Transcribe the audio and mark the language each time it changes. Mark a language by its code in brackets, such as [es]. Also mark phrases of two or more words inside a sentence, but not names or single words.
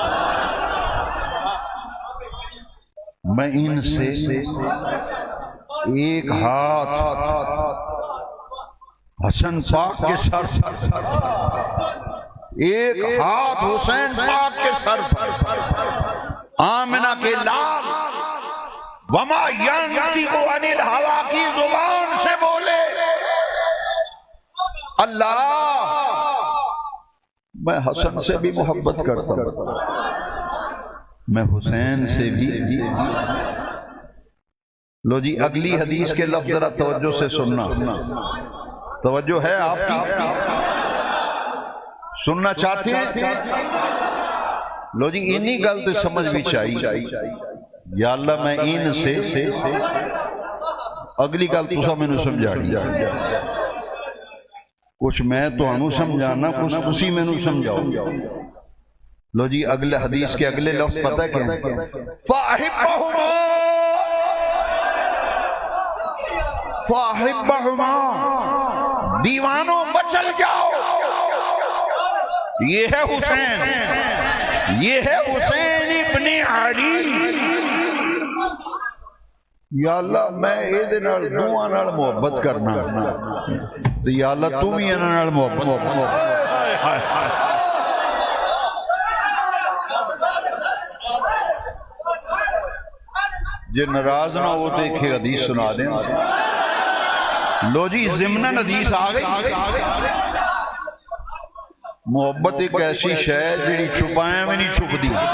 [ur] میں ان سے ایک ہاتھ حسن پاک کے سر پر، ایک ہاتھ حسین پاک کے سر پر، آمنہ کے لال [ar] وما ینطق عن الہویٰ [ur] کی زبان سے بولے، اللہ میں حسن سے بھی محبت کرتا ہوں، میں حسین سے بھی۔ لو جی اگلی حدیث کے لفظ ذرا توجہ سے سننا، توجہ ہے آپ کی؟ سننا چاہتے ہیں؟ [pa] لو جی انہی گل تے سمجھ بھی چاہیے، یا اللہ میں ان سے، اگلی گل تسا مینوں سمجھا دی، کچھ میں تانوں سمجھانا، کچھ تسی مینوں سمجھاؤ۔ [ur] لو جی اگلے حدیث کے اگلے لفظ پتہ کیا ہے؟ [ar] فَأَحِبَّهُمَا فَأَحِبَّهُمَا، [ur] دیوانوں بچل جاؤ۔ یہ ہے حسین، یہ ہے حسین ابن علی۔ [pa] یا اللہ میں اے دے نال دوواں نال محبت کرنا، تو یا اللہ تو بھی انہاں نال محبت۔ [ur] جے ناراض نہ ہو تو ایک حدیث سنا دیں۔ لو جی ضمناً حدیث آ گئی۔ [pa] محبت ایک ایسی شے جڑی چھپائیں بھی نہیں چھپ دی۔